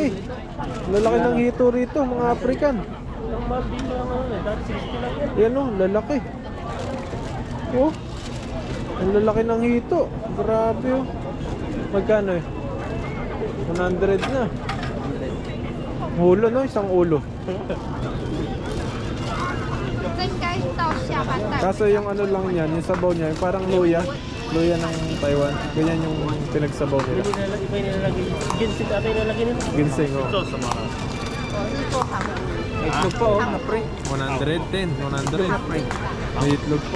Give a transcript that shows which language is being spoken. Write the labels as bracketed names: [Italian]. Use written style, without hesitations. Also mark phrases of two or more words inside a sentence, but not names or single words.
[Filipino] Lalaki ng hito rito, mga African. Yan o, lalaki. Oh, ang lalaki ng hito. Grabe oh. Magkano eh? 100 na. Ulo no, isang ulo. 这应该是到下半段。 Kaso yung ano lang yan, yung sabaw niya, yung parang luya. Luya ng Taiwan. Ganyan yung pinagsabaw nila. Iba yung nilalagay. Ginseng ata yung nilalagay nila. Ginseng oh. Ito sa mga. May itlog pa oh, na pre. 110, 100. May itlog pa.